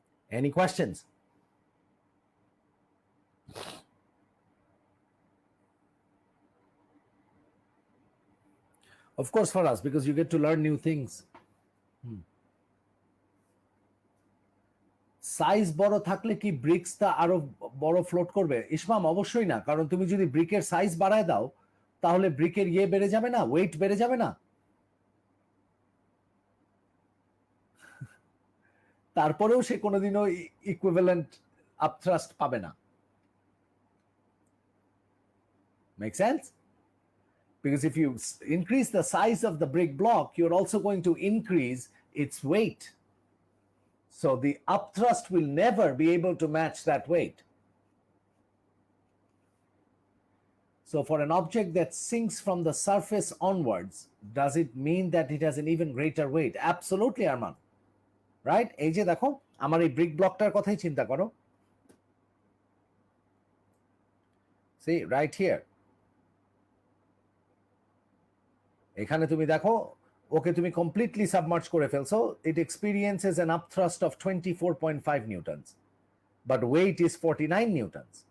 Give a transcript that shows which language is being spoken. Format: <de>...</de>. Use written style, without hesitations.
<en>Any questions? Of course, for us, because you get to learn new things.</en> <bn>Size বড় থাকলে কি ব্রিক্সটা আরো বড় ফ্লোট করবে? ইসমাম, অবশ্যই না, কারণ তুমি যদি ব্রিকের সাইজ বাড়ায় দাও তাহলে ব্রিকের বেড়ে যাবে না, ওয়েট বেড়ে যাবে না? তারপরেও সে কোনোদিনও ইকুইভ্যালেন্ট আপথ্রাস্ট পাবে না।</bn> <en>Make sense? Because if you increase the size of the brick block, you're also going to increase its weight. So the upthrust will never be able to match that weight. So for an object that sinks from the surface onwards, does it mean that it has an even greater weight? Absolutely, Arman. Right?</en> <bn>এই যে দেখো, আমার এই brick ব্লকটার কথাই চিন্তা করো।</bn> <en>See, right here.</en> <bn>এখানে তুমি দেখো, ওকে তুমি কমপ্লিটলি সাবমার্জ করে ফেলছো।</bn> <en>It experiences an upthrust of 24.5 newtons, but weight is 49 newtons.</en>